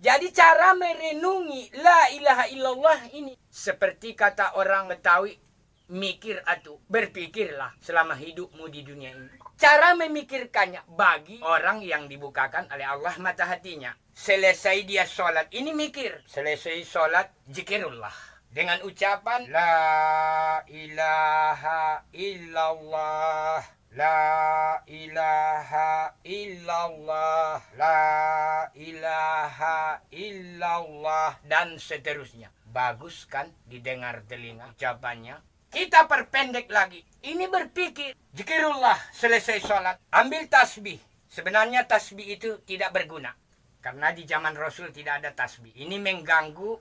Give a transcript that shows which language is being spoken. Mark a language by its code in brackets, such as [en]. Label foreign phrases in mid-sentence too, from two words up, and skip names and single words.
[id] Jadi cara merenungi [ar] لا إله إلا الله [id] ini, seperti kata orang Betawi, mikir atuh, berpikirlah selama hidupmu di dunia ini. Cara memikirkannya bagi orang yang dibukakan oleh Allah mata hatinya. Selesai dia sholat, ini mikir. Selesai sholat, zikirullah. Dengan ucapan, [ar] لا إله إلا الله، لا إله إلا الله، لا إله إلا الله, [id] dan seterusnya. Bagus kan didengar telinga ucapannya? Kita perpendek lagi. Ini berpikir. Zikirullah selesai sholat. Ambil tasbih. Sebenarnya tasbih itu tidak berguna. Karena di zaman Rasul tidak ada tasbih. Ini mengganggu.